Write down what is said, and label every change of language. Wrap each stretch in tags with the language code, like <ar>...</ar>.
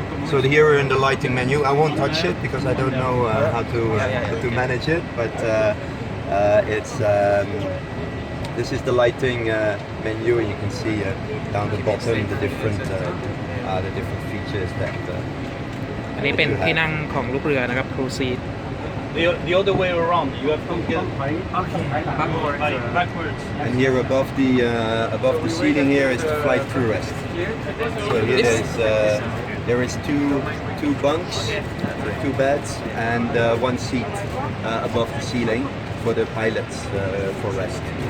<en>So here we're in the lighting menu. I won't touch it because I don't know how to manage it, but it's this is the lighting menu, and you can see down the bottom the different features that.</en> <th>อันนี้เป็นที่นั่งของลูกเรือนะครับ crew seat</th> <en>The other way around, you have to go backwards. And here above the seating here is the flight crew rest. So here there is two bunks, two beds, and one seat above the ceiling for the pilots for rest.</en>